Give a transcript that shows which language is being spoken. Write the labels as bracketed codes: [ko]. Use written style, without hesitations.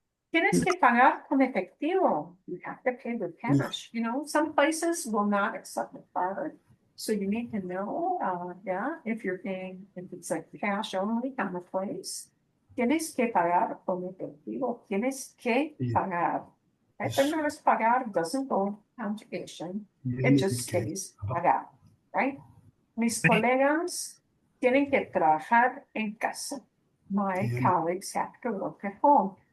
[es] Tienes que pagar con efectivo. [en] You have to pay with cash. You know, some places will not accept a card. So you need to know, if you're paying, if it's like cash only kind of place. [es] Tienes que pagar con efectivo. Tienes que pagar. Right? [en] But notice pagar doesn't go conjugation. It just stays pagar, right? [es] Mis colegas tienen que trabajar en casa. [en] My colleagues have to work at home.